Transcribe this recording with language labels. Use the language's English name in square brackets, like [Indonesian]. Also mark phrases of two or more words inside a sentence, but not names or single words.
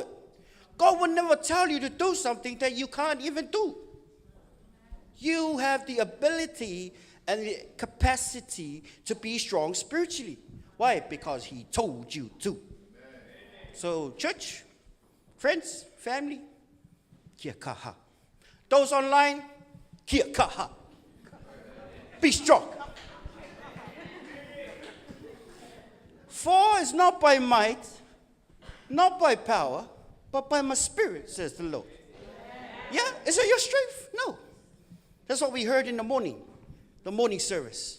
[English] God will never tell you to do something that you can't even do. You have the ability and the capacity to be strong spiritually. Why? Because he told you to. So, church, friends, family, [Māori] kia kaha. [English] Those online, [Māori] kia kaha. [English] Be strong. For it's not by might, not by power, but by my spirit, says the Lord. Yeah? Is it your strength? No. That's what we heard in the morning service.